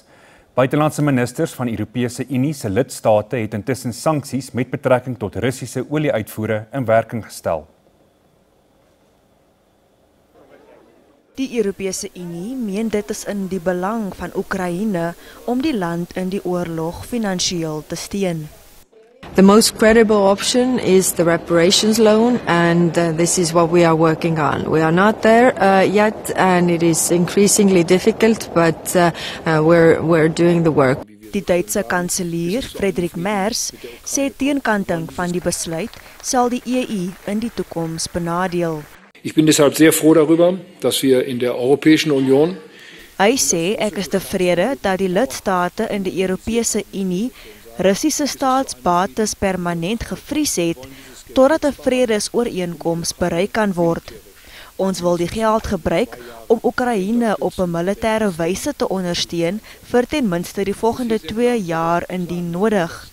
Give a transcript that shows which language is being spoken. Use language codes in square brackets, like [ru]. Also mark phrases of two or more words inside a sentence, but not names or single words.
[af] Buitelandse ministers van Europese Unie se lidstate het intussen sanksies met betrekking tot Russiese olie-uitvoere in werking gestel. Die Europese Unie meen dit is in die belang van Oekraïne om die land in die oorlog finansiëel te steun. [en] The most credible option is the reparations loan, and this is what we are working on. We are not there yet, and it is increasingly difficult, but we're doing the work. [af] Die Duitse kanselier Friedrich Merz sê teenkanting van die besluit sal die EU in die toekoms benadeel. [de] Ich bin deshalb sehr froh darüber, dass wir in der Europäischen Union [af] Hy sê ek is tevrede dat die lidstate in die Europese Unie Russiese staatsbates permanent gevries het totdat 'n vredesooreenkoms bereik kan word. Ons wil die geld gebruik om Oekraïne op 'n militêre wyse te ondersteun vir ten minste die volgende 2 jaar indien nodig.